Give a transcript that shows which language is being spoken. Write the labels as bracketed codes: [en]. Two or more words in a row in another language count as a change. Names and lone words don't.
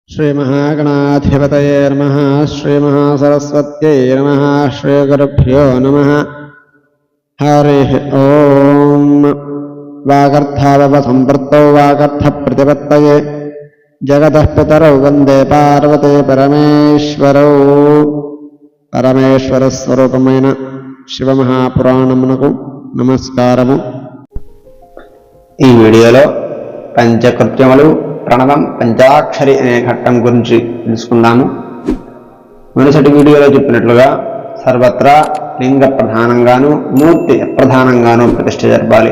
[sa] श्रीमहागणाधिपतये नमः। श्रीमहासरस्वत्यै नमः। श्रीगुरुभ्यो नमः। हरिः ओम्। वागर्थावसम्पृक्तौ वागर्थप्रतिपत्तये जगतः पितरौ वन्दे पार्वती परमेश्वरौ। [te] పరమేశ్వరస్వరూపమైన శివమహాపురాణమునకు నమస్కారము. ఈ వీడియోలో పంచకృత్యములు, ప్రణవం, పంచాక్షరి అనే ఘట్టం గురించి తెలుసుకుందాము. మునుసటి వీడియోలో చెప్పినట్లుగా సర్వత్రా లింగ ప్రధానంగాను మూర్తి అప్రధానంగాను ప్రతిష్ఠ జరపాలి.